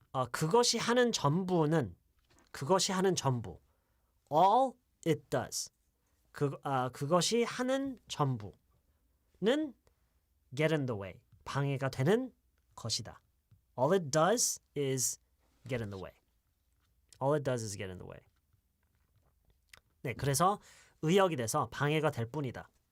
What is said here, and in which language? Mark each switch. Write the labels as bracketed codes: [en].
[ko] 그것이 하는 전부는 그것이 하는 전부. [en] All it does. [ko] 그것이 하는 전부는 get in the way. 방해가 되는 것이다. [en] All it does is get in the way. All it does is get in the way. [ko] 네, 그래서 의역이 돼서 방해가 될 뿐이다.